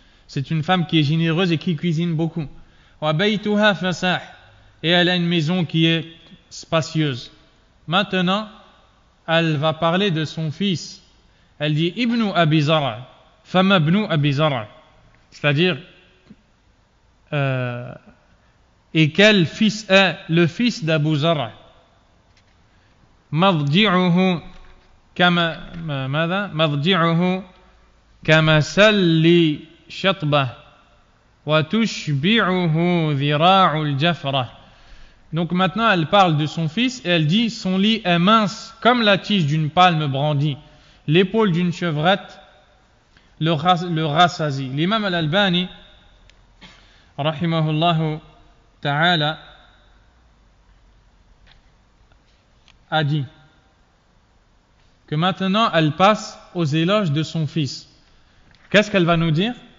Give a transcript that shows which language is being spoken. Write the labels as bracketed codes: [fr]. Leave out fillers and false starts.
[fr] C'est une femme qui est généreuse et qui cuisine beaucoup. [ar] Wa baytuha fasah, [fr] et elle a une maison qui est spacieuse. Maintenant, elle va parler de son fils. Elle dit Ibnu Abi Zar'a, [ar] fama ibnu Abi Zar'a, [fr] c'est-à-dire et quel fils est le fils d'Abu Zar'a? [ar] Madji'uhu kama ماذا مضجعه كمثل شطبة وتشبعه ذراع الجفرة. [fr] Donc maintenant elle parle de son fils et elle dit son lit est mince comme la tige d'une palme brandie, l'épaule d'une chevrette le rassasie. L'imam al-Albani rahimahullah ta'ala a dit que maintenant elle passe aux éloges de son fils. Qu'est-ce qu'elle va nous dire?